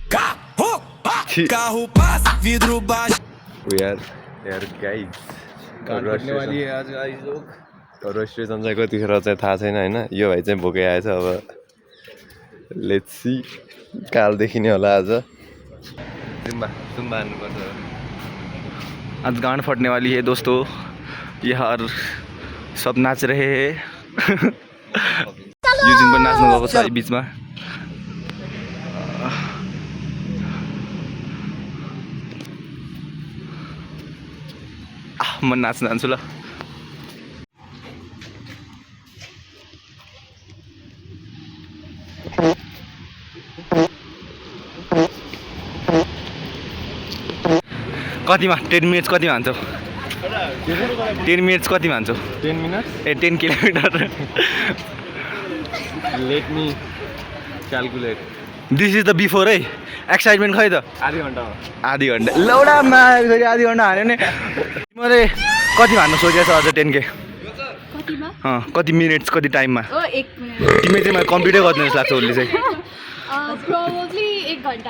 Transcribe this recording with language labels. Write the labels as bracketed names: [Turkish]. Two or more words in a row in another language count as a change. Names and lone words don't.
[Nepali] यार गाइज रेस्ट्रेसन चाहिँ कतिखेर चाहिँ थाहा छैन होइन यो भाइ चाहिँ भोकै आएछ अब [English] let's see [Nepali] काल देखिने होला आज जुम्बा हान्नुपर्छ [Hindi] आज गांड फटने वाली है दोस्तों यहाँ सब नाच रहे हैं [Nepali] युजिन पनि नाच्नु भएको छ बीचमा म नाच्न जान्छु ल कतिमा 10 मिनट्स कतिमा हान्छौ 10 मिनट्स कतिमा हान्छौ 10 मिनट 10 किलोमिटर [English] let me calculate this is the before है एक्साइटमेन्ट [Nepali] खै त आधी घन्टा लौडामा फेरि आधी घन्टा हान्यो भने मैले कति हान्नु सोचेको छ अझ 10K कति मिनट्स कति टाइममा तिमी चाहिँ मैले कम्प्लिटै गर्नु जस्तो लाग्छ उसले चाहिँ Probably 1 घण्टा